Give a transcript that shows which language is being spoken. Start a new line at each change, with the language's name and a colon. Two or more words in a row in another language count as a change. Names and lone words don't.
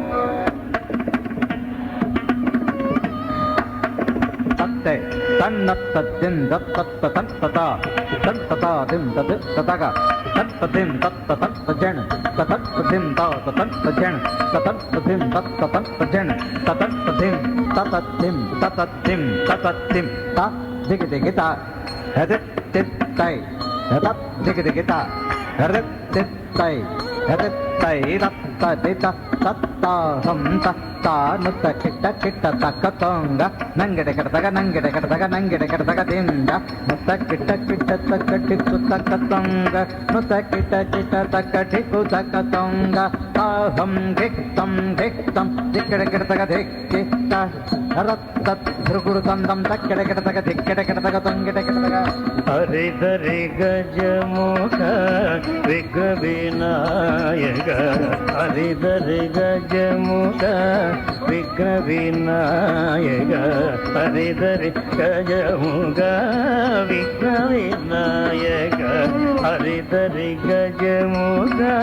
Telugu: Tatte, tannattatin, dattatatantata, tantatatim, tataga, tattatim, tattatattajen, tatattatim, tatattajen, tatattatim, tattatattajen, tatattatim, tatatim, tatatim, tatatim, ta, digita, hedet, tittai, hedat, digita, hedet, tittai, hedet, tai, datta, dita, tatta, samta, ta, nutta, kitta, takatonga, nangede kadataga, nangede kadataga, dinda, nutta, kitta, takatiku, takatonga, nutta, kitta, takatiku, takatonga, aham, diktam, dikkede kadataga, dikkita, harattat, dhrugurutamdam, takkede kadataga, tongede kadataga. హరిధరి గజముఖ విఘ్నవినాయక హరిధరి గజముఖ విఘ్నవినాయక హరిధరి గజముఖ విఘ్నవినాయక హరిధరి గజముఖ